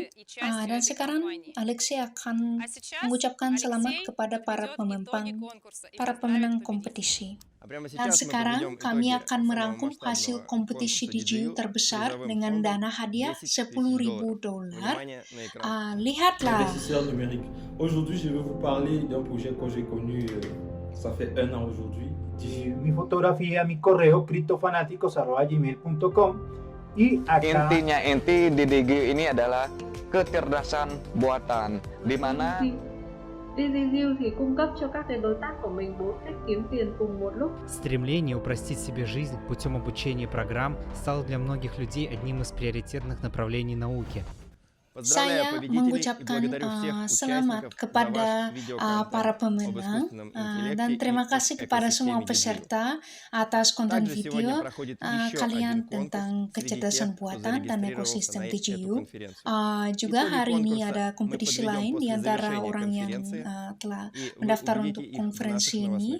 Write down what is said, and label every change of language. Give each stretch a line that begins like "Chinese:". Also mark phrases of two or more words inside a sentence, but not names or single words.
Indonesian: Dan sekarang Alexei akan mengucapkan selamat kepada para pemenang kompetisi. Dan sekarang kami akan merangkum hasil kompetisi DGU terbesar dengan dana hadiah $10.000. Lihatlah.
French: Aujourd'hui, je vais vous parler d'un projet que j'ai connu, ça fait 1 an aujourd'hui.
Spanish: Mi fotografía, mi correo cryptofanáticos@gmail.com y acá
Indonesian: inti DDG ini adalah kecerdasan buatan di mana
Vietnamese: DDG thì cung cấp cho các cái đối tác của mình 4 cách kiếm tiền cùng một lúc.
Russian: Стремление упростить себе жизнь путем обучения программ стало для многих людей одним из приоритетных направлений науки.
Indonesian: Saya mengucapkan selamat kepada para pemenang dan terima kasih kepada semua peserta atas konten video kalian tentang kecerdasan buatan dan ekosistem DGU. Juga hari ini ada kompetisi lain di antara orang yang telah mendaftar untuk konferensi ini.